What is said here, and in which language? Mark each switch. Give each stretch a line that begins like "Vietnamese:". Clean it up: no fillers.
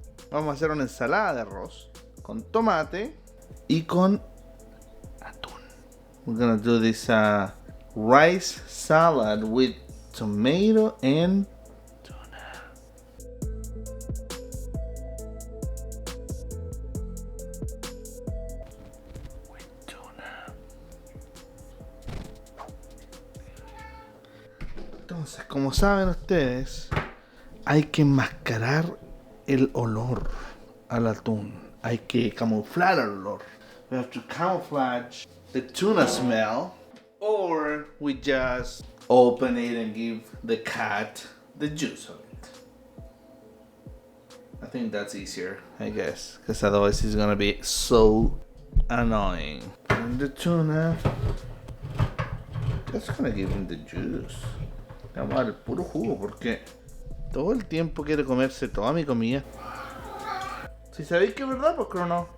Spanish: Vamos a hacer una ensalada de arroz con tomate y con atún.
English: We're gonna do this rice salad with tomato and tuna. With tuna.
Spanish: Entonces, como saben ustedes, hay que enmascarar el olor al atún. Hay que camuflar el olor.
English: We have to camouflage the tuna smell, or we just open it and give the cat the juice of it. I think that's easier, I guess, because otherwise it's gonna be so annoying. And the tuna, just gonna give him the juice.
Spanish: Le vamos a dar el puro jugo porque todo el tiempo quiere comerse toda mi comida. Si sabéis que es verdad, pues no.